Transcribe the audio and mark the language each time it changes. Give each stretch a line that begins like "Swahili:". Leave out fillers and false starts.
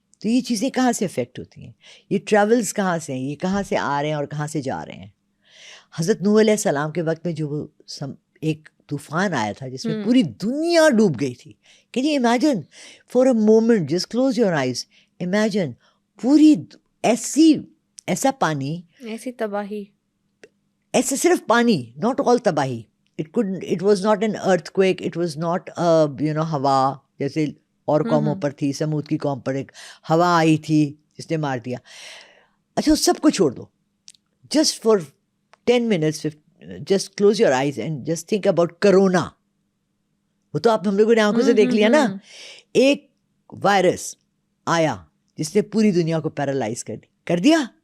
Urdu: تو یہ چیزیں کہاں سے افیکٹ ہوتی ہیں؟ یہ ٹریولز کہاں سے ہیں؟ یہ کہاں سے آ رہے ہیں اور کہاں سے جا رہے ہیں؟ حضرت نوح علیہ السلام کے وقت میں جو وہ ایک طوفان آیا تھا جس میں پوری دنیا ڈوب گئی تھی.
English: can you imagine for a moment, just close your eyes, imagine
Urdu: پوری ایسا پانی, ایسی تباہی, ایسا صرف پانی,
English: not all
Urdu: تباہی.
English: It was not an earthquake, it was not
Urdu: ہوا جیسے اور قوموں پر تھی. سمود کی قوم پر ایک ہوا آئی تھی جس نے مار دیا. اچھا اس سب کو چھوڑ دو,
English: Just for 10 minutes just close your eyes and just think about corona.
Urdu: وہ تو آپ ہم لوگوں نے آنکھوں سے دیکھ لیا نا. ایک وائرس آیا جس نے پوری دنیا کو پیرالائز کر دیا.